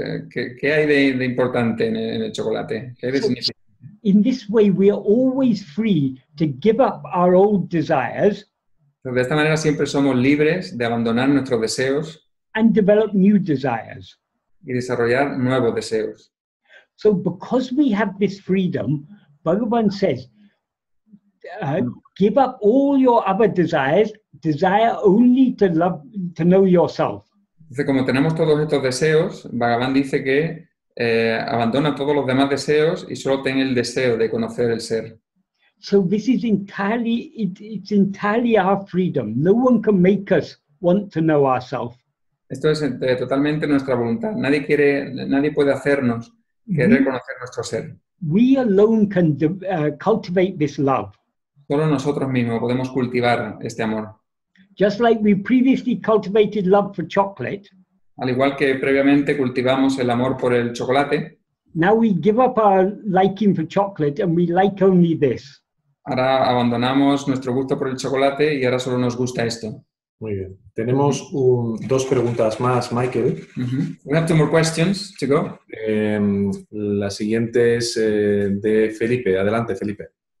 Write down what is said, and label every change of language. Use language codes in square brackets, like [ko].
[es] ¿Qué hay de importante en el chocolate? ¿Qué hay de significativo? [en] In this way, we are always free to give up our old desires [es] De esta manera siempre somos libres de abandonar nuestros deseos [en] and develop new desires. [es] y desarrollar nuevos deseos. [en] So because we have this freedom, Bhagavan says, give up all your other desires, desire only to know yourself. [es] Entonces, como tenemos todos estos deseos, Bhagavan dice que abandona todos los demás deseos y solo ten el deseo de conocer el ser. [en] So this is it's entirely our freedom. No one can make us want to know ourselves. [es] Esto es totalmente nuestra voluntad. Nadie puede hacernos querer conocer nuestro ser. [en] We alone can cultivate this love. [es] Solo nosotros mismos podemos cultivar este amor. [en] Just like we previously cultivated love for chocolate, [es] Al igual que previamente cultivamos el amor por el chocolate, [en] now we give up our liking for chocolate and we like only this. [es] ahora abandonamos nuestro gusto por el chocolate y ahora solo nos gusta esto. Muy bien. Tenemos dos preguntas más, Michael. [en] We have 2 more questions to go. [es] La siguiente es de Felipe. Adelante, Felipe.